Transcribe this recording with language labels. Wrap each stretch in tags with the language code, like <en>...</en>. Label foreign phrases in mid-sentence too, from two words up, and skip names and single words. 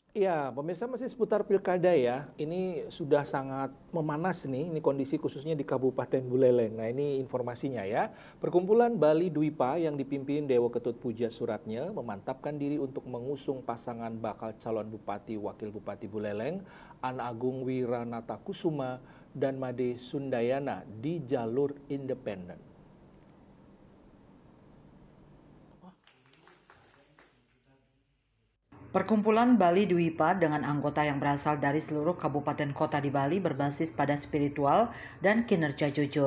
<id>Ya, pemirsa masih seputar pilkada ya. Ini sudah sangat memanas nih, ini kondisi khususnya di Kabupaten Buleleng. Nah ini informasinya ya. Perkumpulan Bali Dwipa yang dipimpin Dewa Ketut Puja Suratnya memantapkan diri untuk mengusung pasangan bakal calon Bupati Wakil Bupati Buleleng, An Agung Wiranata Kusuma dan Made Sundayana di jalur independen. Perkumpulan Bali Dwipa dengan anggota yang berasal dari seluruh kabupaten kota di Bali berbasis pada spiritual dan kinerja jujur.</id>